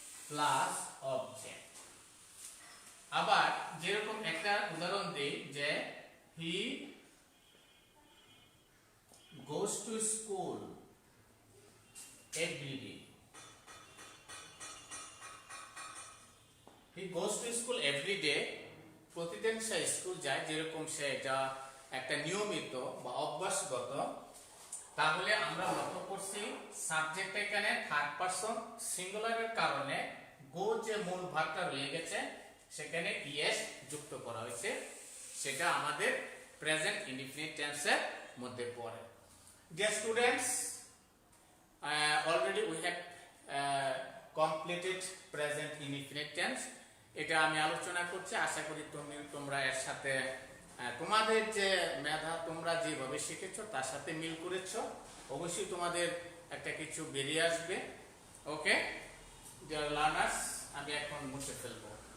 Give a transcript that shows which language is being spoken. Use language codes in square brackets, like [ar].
[bn] Plus object. আবার যেরকম একটা উদাহরণ দেই যে [en] He goes to school every day. He goes to school every day. [bn] প্রতিদিন সে স্কুল যায়, যেরকম সে এটা একটা নিয়মিত বা অভ্যাসগত। তাহলে আমরা লক্ষ্য করছি সাবজেক্ট এখানে থার্ড পারসন সিঙ্গুলারের কারণে গো যে মূল ভাগটা রয়ে গেছে সেখানে ইএস যুক্ত করা হয়েছে, সেটা আমাদের প্রেজেন্ট ইনডিফিনিট টেন্সের মধ্যে পড়ে। [en] Dear students, already we have completed present indefinite tense. [bn] এটা আমি আলোচনা করছি, আশা করি তোমরা এর সাথে তোমাদের যে মেধা তোমরা যেভাবে শিখেছো তার সাথে মিল করেছো। অবশ্যই তোমাদের একটা কিছু বেরিয়ে আসবে। [en] okay dear learners, [bn] আমি এখন মুছে ফেলবো।